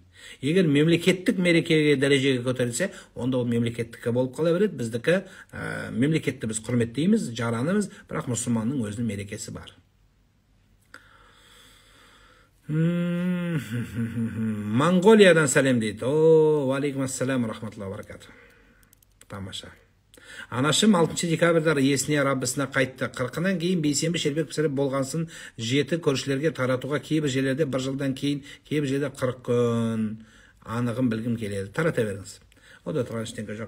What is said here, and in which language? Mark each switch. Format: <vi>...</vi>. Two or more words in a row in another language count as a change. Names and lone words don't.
<kk>Егер мемлекеттік мерекеге дәрежеге көтерілсе, онда ол мемлекеттікі болып қала береді. Біздікі мемлекетті біз құрметтейміз, жаранымыз, бірақ мұсылманның өзінің мерекесі бар. Монғолиядан сәлем дейді. О,</kk> <ar>عليكم السلام رحمة الله بركاته.</ar> <kk>Тамаша. Анашым 6 декабрьда есіне Раббысына қайтты. 40-нан кейін бейсенбі шербек пісіріп болғансын жеті көршілерге таратуға, кейбір жерлерде 1 жылдан кейін, кейбір жерде 40 күн. Анығын білгім келеді. Тарата беріңіз. О да тұрған ештеңе жоқ.</kk>